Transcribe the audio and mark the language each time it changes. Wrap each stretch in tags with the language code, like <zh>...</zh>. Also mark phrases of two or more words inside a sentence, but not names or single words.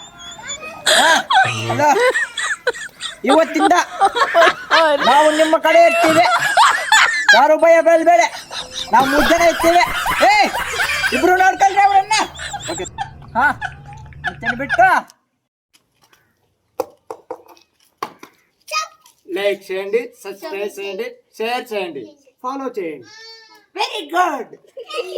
<kn>ಹಲೋ, ಇವತ್ತಿಂದ ನಾವು ನಿಮ್ಮ ಕಡೆ ಇರ್ತೀವಿ. ಯಾರು ಭಯ ಬೀಳ್ಬೇಡ, ನಾವು 3 ಜನ ಇರ್ತೀವಿ. ಇಬ್ರು ನೋಡ್ಕೊಳ್ರಿ ಅವರನ್ನ. ಮತ್ತೆ ಬಿಟ್ಟು</kn> <te>లైక్ చేయండి, సబ్స్క్రైబ్ చేయండి, షేర్ చేయండి, ఫాలో చేయండి. వెరీ గుడ్.</te>